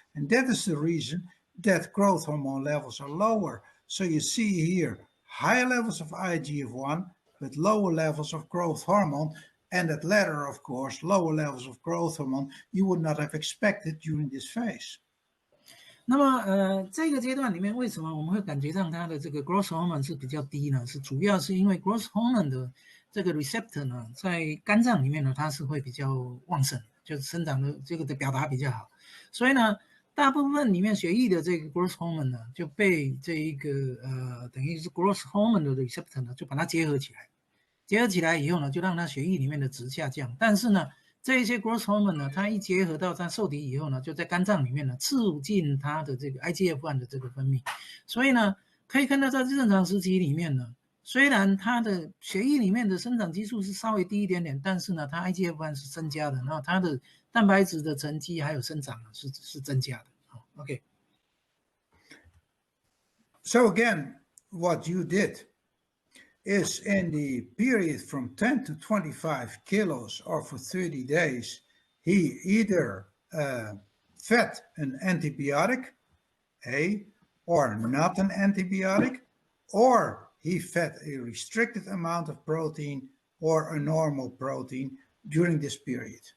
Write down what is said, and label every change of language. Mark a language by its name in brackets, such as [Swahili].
[English] And that is the reason that growth hormone levels are lower. So you see here higher levels of IGF-1, but lower levels of growth hormone. And that latter, of course, lower levels of growth hormone, you would not have expected during this phase. [Chinese] 那么这个阶段里面，为什么我们会感觉上它的这个 growth hormone 是比较低呢？是主要是因为 growth hormone 的这个 receptor 呢，在肝脏里面呢，它是会比较旺盛，就是生长的这个的表达比较好，所以呢，大部分里面血液的这个 growth hormone 呢，就被这一个等于是 growth hormone 的 receptor 呢，就把它结合起来。结合起来以后呢，就让它血液里面的值下降。但是呢，这一些 growth hormone 呢，它一结合到它受体以后呢，就在肝脏里面呢，促进它的这个 IGF-1 的这个分泌。所以呢，可以看到在正常时期里面呢，虽然它的血液里面的生长激素是稍微低一点点，但是呢，它 IGF-1 是增加的，然后它的蛋白质的沉积还有生长是增加的。 OK。 [English] So again, what you did is in the period from 10 to 25 kilos or for 30 days, he either fed an antibiotic, or not an antibiotic, or he fed a restricted amount of protein or a normal protein during this period.